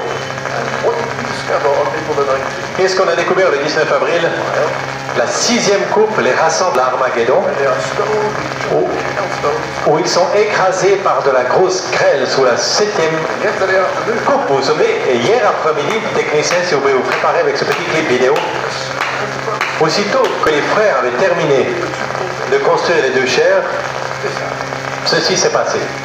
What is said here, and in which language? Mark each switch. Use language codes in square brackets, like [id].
[en] And what did we discover on April the 19th? [fr] Qu'est-ce qu'on a découvert le 19 avril? La 6e coupe les rassemble à Armageddon, [en] They are stoned with hailstones. [fr] où ils sont écrasés par de la grosse grêle sous la 7e [en] Yesterday afternoon. [fr] coupe. Vous vous souvenez, et hier après-midi, technicien, si vous pouvez vous préparer avec ce petit clip vidéo, aussitôt que les frères avaient terminé de construire les 2 chairs, ceci s'est passé.